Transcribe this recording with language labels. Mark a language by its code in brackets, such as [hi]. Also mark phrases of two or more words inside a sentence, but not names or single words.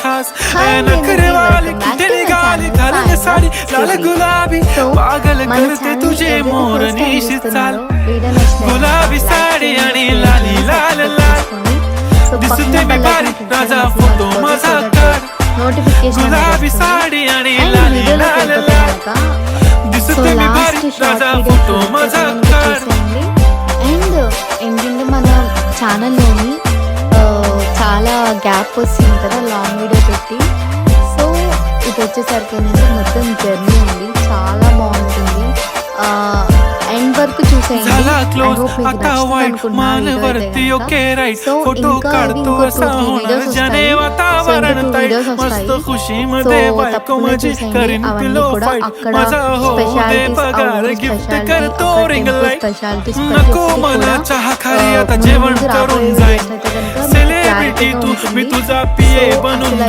[mr] खास नखरे वाली कुठे निघाली घालून साडी लाल गुलाबी पागल करते तुझे मोरनीशी चाल गुलाबी साडी आणि लाली लाल लाल दिसते मी भारी राजा फोटो माझा काढ गुलाबी साडी आणि लाली लाल लाल दिसते मी भारी राजा फोटो माझा काढ [te] అండ్ ఏంటంటే మన ఛానల్లోని చాలా గ్యాప్ వస్తుంది కదా [en] long video [te] పెట్టి. సో ఇది వచ్చేసరికి ఏంటంటే మొత్తం జర్నీ ఉంది, చాలా బాగుంటుంది. ఎండ్ వరకు చూసేయండి. [mr] झाला क्लोज आता वाईट मानवरती [en] okay right [mr] फोटो काढतो असा होणार ज्याने वातावरण ताईट मस्त खुशी मध्ये बायको माझी करीन [en] pillow fight [mr] माझा हो दे पगार गिफ्ट करतो [en] ring light [mr] नको मला चहा खारी आता जेवण करून जाईल सेलिब्रिटी तू मी तुझा पिये बनून